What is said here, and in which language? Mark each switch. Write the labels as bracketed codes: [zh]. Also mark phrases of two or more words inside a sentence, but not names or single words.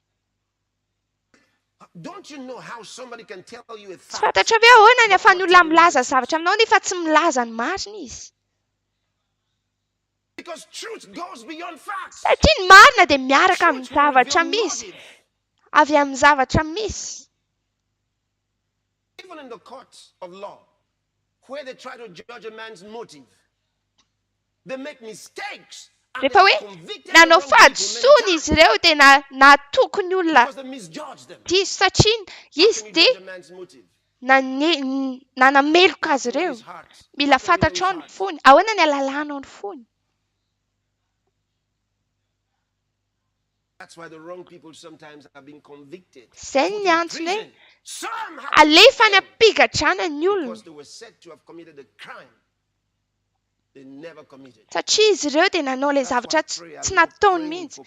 [mg] Tsy fantatra ve ahoana ny ahafahan'ny olona milaza zavatra aminao nefa tsy milaza ny marina izy. Satria ny marina dia miaraka amin'ny zavatra misy. Avy amin'ny zavatra misy. [en] Even in the courts of law, where they try to judge a man's motive, they make mistakes. [mg] Rehefa hoe nanao fahadisoana izy ireo dia natoko ny olona diso satria izy dia nanameloka azy ireo. Mila fantatrao ny fony. Ahoana ny ahalalànao ny fony. Izay ny antony hoe alefa ny ampigadrana ny olona satria izy ireo dia nanao ilay zavatra tsy nataony mihitsy.